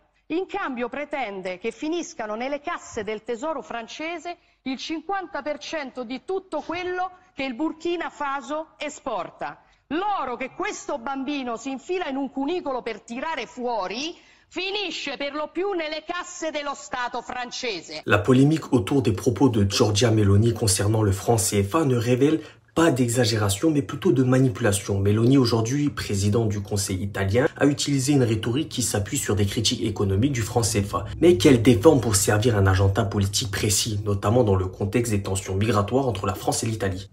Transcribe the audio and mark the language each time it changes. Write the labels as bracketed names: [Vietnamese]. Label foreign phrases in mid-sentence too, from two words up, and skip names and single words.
[Italian] In cambio pretende che finiscano nelle casse del tesoro francese il 50% di tutto quello che il Burkina Faso esporta. L'oro che questo bambino si infila in un cunicolo per tirare fuori finisce per lo più nelle casse dello Stato francese. [French] La polémique autour des propos de Giorgia Meloni concernant le franc CFA ne révèle pas d'exagération, mais plutôt de manipulation. Meloni, aujourd'hui président du Conseil italien, a utilisé une rhétorique qui s'appuie sur des critiques économiques du franc CFA, mais qu'elle déforme pour servir un agenda politique précis, notamment dans le contexte des tensions migratoires entre la France et l'Italie.